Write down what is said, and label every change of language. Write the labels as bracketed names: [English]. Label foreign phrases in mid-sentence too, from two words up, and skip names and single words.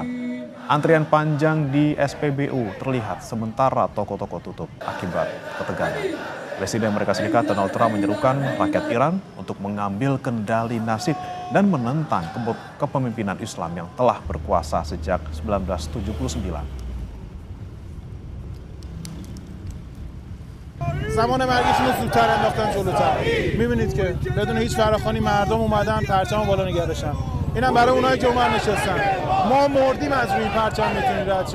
[Indonesian] Antrian panjang di SPBU terlihat sementara toko-toko tutup akibat ketegangan. Presiden Amerika Serikat Donald Trump menyerukan rakyat Iran untuk mengambil kendali nasib dan menentang kepemimpinan Islam yang telah berkuasa sejak 1979. [Persian] زمان مرگشون رو زودتر انداختن جلوتر. می‌بینید که بدون هیچ فراخوانی مردم اومدن پرچم بالا نگه داشتن. اینم برای اونایی که اونور نشستن. ما مردیم از روی این پرچم میتونید رد شد.